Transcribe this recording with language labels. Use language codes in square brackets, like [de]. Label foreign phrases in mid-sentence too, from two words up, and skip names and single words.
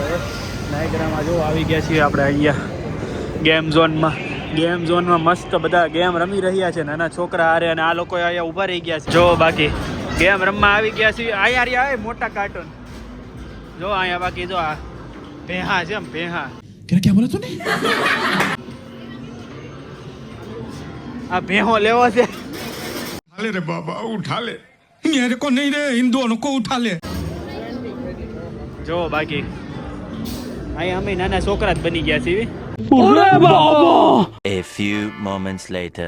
[gu] હવે નાયગ્રામાં જો આવી ગયા છીએ આપણે અહીંયા ગેમ ઝોનમાં મસ્ત બધા ગેમ રમી રહ્યા છે, નાના છોકરા હારે, અને આ લોકો અહીંયા ઊભા રહી ગયા છે. જો બાકી ગેમ રમવા આવી ગયા છીએ. અહીંયા આવે મોટા કાર્ટૂન જો અહીંયા. બાકી જો આ ભેહા છે, એમ ભેહા. [hi] क्या बोला तूने? [gu] આ ભેહો લેવો છે. [hi] उठा ले रे बाबा, उठा ले. मेरे को नहीं रे, इन दोनों को उठा ले. [gu] જો બાકી અહીંયા અમે નાના છોકરા જ બની ગયા છીએ. [en] A few moments later.